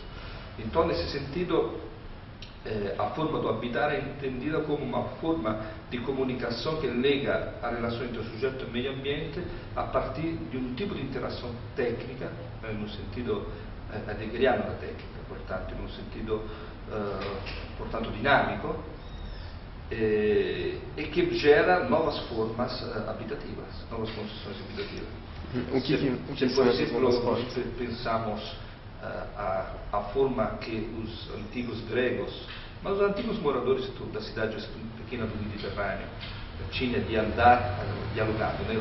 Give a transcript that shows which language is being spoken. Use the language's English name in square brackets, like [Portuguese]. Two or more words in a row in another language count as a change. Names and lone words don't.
[Portuguese] Então, nesse sentido, a forma do habitar é entendida como uma forma de comunicação que lega a relação entre o sujeito e o meio ambiente a partir de um tipo de interação técnica, no sentido heideggeriano da técnica, portanto, [Italian] in un [Portuguese] sentido portanto dinamico, [Italian] e che [Portuguese] gera novas formas abitativas, novas construções habitativas. Se por exemplo, nós pensamos a forma que os antigos gregos, mas os antigos moradores da cidade pequena do Mediterrâneo, tinham de andar dialogando, né?